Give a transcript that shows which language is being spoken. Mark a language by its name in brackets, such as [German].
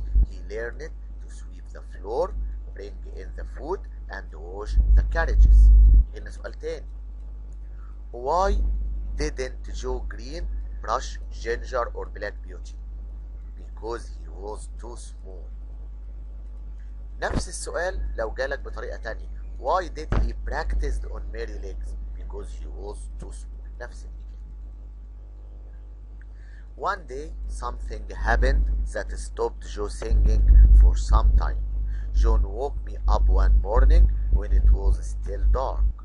[English] He learned to sweep the floor, bring in the food, and wash the carriages. [Arabic] هنا سؤال تاني. [English] Why didn't Joe Green brush Ginger or Black Beauty? Because he was too small. [Arabic] نفس السؤال لو جالك بطريقة تانية. [English] Why did he practice on merry legs? Because he was too small. [Arabic] نفس الإجابة. [English] One day, something happened that stopped Joe singing for some time. John woke me up one morning when it was still dark.